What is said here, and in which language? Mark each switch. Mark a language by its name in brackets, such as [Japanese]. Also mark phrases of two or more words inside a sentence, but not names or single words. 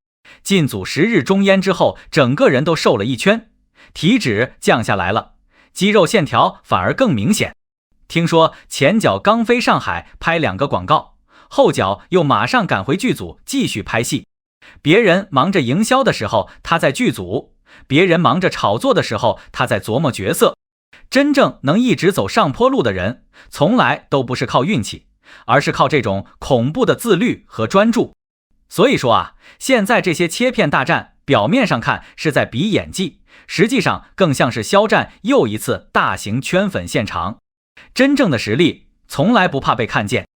[Chinese] 進組十日終焉之後，整個人都瘦了一圈，體脂降下來了，肌肉線條反而更明顯。聽說前腳剛飛上海拍2個廣告，後腳又馬上趕回劇組繼續拍戲。別人忙着營銷的時候，他在劇組；別人忙着炒作的時候，他在琢磨角色。真正能一直走上坡路的人，從來都不是靠運氣，而是靠這種恐怖的自律和專注。所以說啊，現在這些切片大戰，表面上看是在比演技，實際上更像是肖戰又一次大型圈粉現場。真正的實力從來不怕被看見。